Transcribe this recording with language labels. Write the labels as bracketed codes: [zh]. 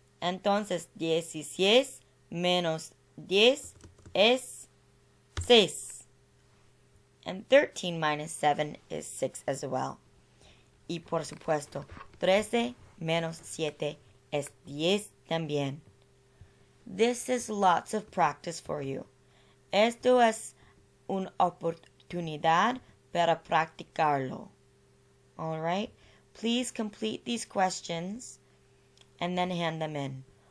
[es] Entonces 16 menos 10 es 6. [en] And 13 minus 7 is 6 as well. [es] Y por supuesto, 13 menos 7 es 10 también. [en] This is lots of practice for you. [es] Esto es una oportunidad para practicarlo. [en] All right? Please complete these questions and then hand them in.